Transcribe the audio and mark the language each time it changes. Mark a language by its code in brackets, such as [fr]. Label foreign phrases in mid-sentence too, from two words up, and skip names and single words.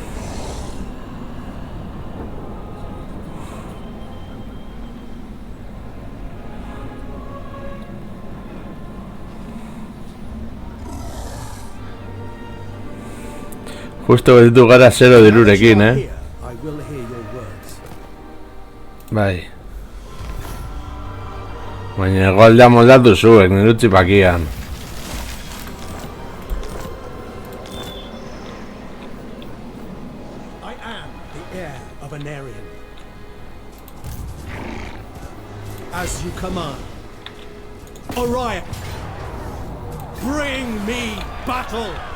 [eu] Justo betitu gara 0 dirurekin, [en] Here, I will hear your words. [eu] Bai. Baina egoaldea moldatu zuek, nire utzi pakian. [en] I am the heir of Anarion. As you command. Orion, bring me battle!